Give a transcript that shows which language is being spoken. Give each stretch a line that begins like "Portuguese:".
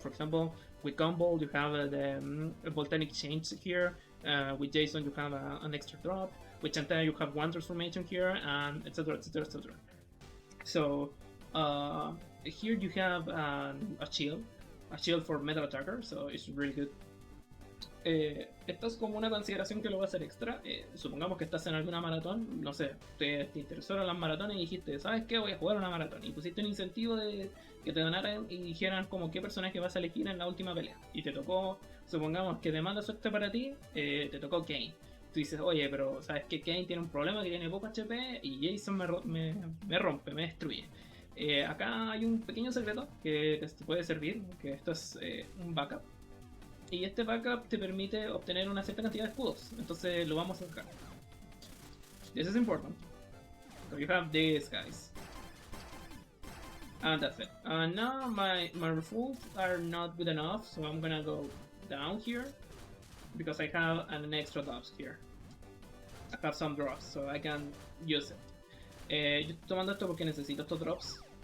English: For example, with Gumball, you have the volcanic change here. With Jason, you have an extra drop. With Chantaya, you have one transformation here, and etc. So here you have a shield for metal attacker, so it's really good.
Spanish: Esto es como una consideración que lo voy a hacer extra. Supongamos que estás en alguna maratón, no sé, te interesaron las maratones y dijiste, ¿sabes qué? Voy a jugar una maratón. Y pusiste un incentivo de que te donaran y dijeran como qué personaje vas a elegir en la última pelea. Y te tocó, supongamos que de mala suerte para ti, te tocó Kane. Tú dices, oye, pero ¿sabes qué? Kane tiene un problema, que tiene poco HP y Jason me rompe, me destruye. Acá hay un pequeño secreto que te puede servir, que esto es un backup. Y este backup te permite obtener una cierta cantidad de escudos. Entonces lo vamos a sacar.
English: This is important. So you have these guys. And that's it. Now my refills are not good enough, so I'm gonna go down here. Because I have an extra drops here. I have some drops, so I can use it.
Spanish: Yo estoy tomando esto porque necesito estos drops.